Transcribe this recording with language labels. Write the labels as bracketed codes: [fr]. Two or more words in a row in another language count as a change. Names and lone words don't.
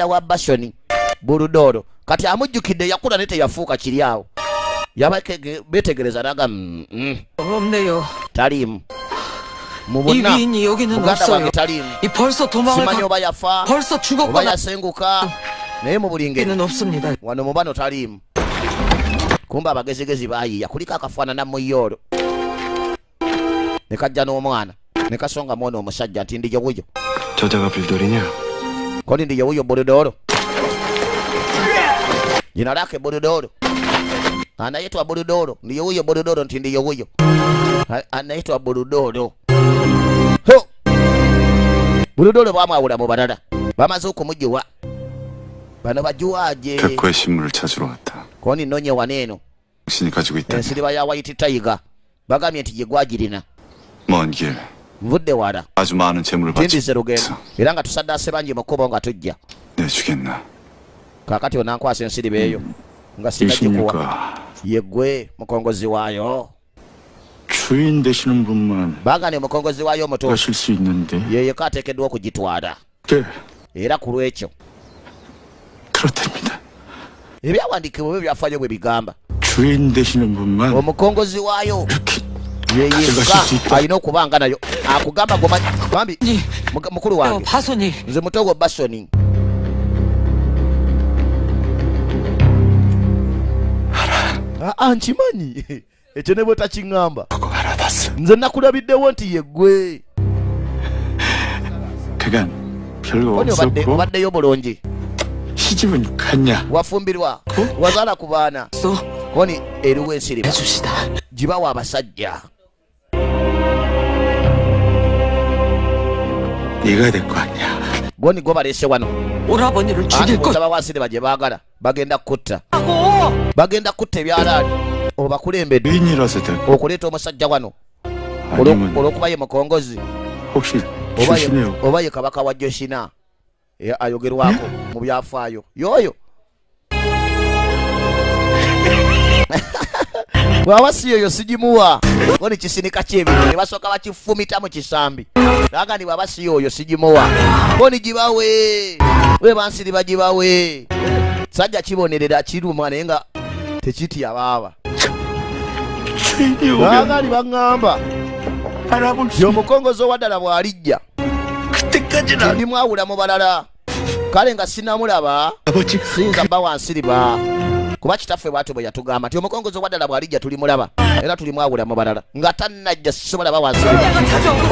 [lg] wa basoni Buludolo kati amujjukidde yakula ne teyafuuka kiri awo beetegereza naga taliimu mubonna muganda wange taliimu simanyi oba yafa oba yasenguka naye mu buli ngeri wano mu bano taliimu kumba abagezigezi baayiiya kuliko akafaanana muyoolo ne kajja n'omwana ne kasonga mwana omusajja nti ndi yewuyo [ko] 저자가 불돌이냐? [lg] kodi ndi yewuyo Buludolo [sw] jina lake Buludolo anaitwa Buludolo [lg] ndi yewuyo Buludolo nti ndi yewuyo anaitwa Buludolo Buludolo bamwawula mu balala bamaze okumujuwa bano bajuwaje [ko] 백호의 신문을 찾으러 왔다. [lg] koni nonye waneeno [ko] 당신이 가지고 있다. [lg] ensiriba ya White Tiger bagambye nti gye gwagirina [ko] 먼 길, [lg] nvudde wala [ko] 아주 많은 재물을 [lg] tindize lugendo [ko] 바쳐 [lg] era nga tusaddaase bangi mu kkubo nga tujja [ko] 내주겠나? [lg] kaakati onankwasa ensiriba eyo nga sinagikuwa [ko] 이십니까? [lg] yeggwe mukongozi waayo [ko] 주인 되시는 분만 [lg] bagane omukongozi waayo omuto [ko] 하실 수 있는데. [lg] yeyeko ateekeddwa okugitwala [ko] 네, [lg] era ku lwekyo [ko] 그렇답니다. [lg] ebyawandiikibwa bwe byafaayo bwe bigamba [ko] 주인 되시는 분만 [lg] omukongozi waayo [ko] 이렇게 [lg] yeyekka alina okubanga nayo akugamba gombi mukulu wange [ko] 바손이 [lg] nze muto gwo basoni Nkimanyi. Ekyo ne bwe takiŋŋamba. [ko] 그거 알아봤어. [lg] Nze nakulabiddewo nti ye ggwe. [ko] 그간 별거 [lg] Koni [ko] 없었고 [lg] obaddeyo bulungi. [ko] 시집은 갔냐? [lg] Wafumbirwa. Wazaala ku baana. [ko] 또 [lg] Koni eriwo ensiriba. [ko] 해줍시다. [lg] Gibawa abasajja. [ko] 네가 될 거 아니야. [lg] Goni gwe baleese wano. [ko] 오라버니를 [lg] Ati [ko] 죽일 [lg] bw'osaba wansiriba gye baagala. Bagenda kutta. Bagenda kutta ebyalaani. Obakulembedde. [ko] 위인이라서 될 [lg] Okuleeta omusajja wano. [ko] 아니면 [lg] Olw'okuba ye mukongozi. [ko] 혹시 [lg] Oba [ko] 출신의 [lg] ye kabaka wa Joshina. Ayogerwako mu byafaayo. Yoyo. Bw'aba si yoyo sigimuwa. Goni kisinika ky'ebintu ne basooka bakifumita mu kisambi. Naga ni bw'aba si yoyo sigimuwa. Goni gibawe. We bansiriba gibawe. Sajja kibonerera kiruma naye nga tekitya baaba. [ko] 주인이 오면 [lg] Naga ni baŋŋamba. [ko] 알아볼 수 [lg] Y'omukongozi owaddala bw'alijja. [ko] 그때까지는 [lg] Ndimwawula mu balala. Kale nga sinamulaba. [ko] 아버지 [lg] Siyinza bba wansiriba. Kuba kitaffe bw'atyo bwe yatugamba nti omukongozi owaddala bw'alijja tulimulaba era tulimwawula mu balala nga tannajja sisobola ba wansiriba.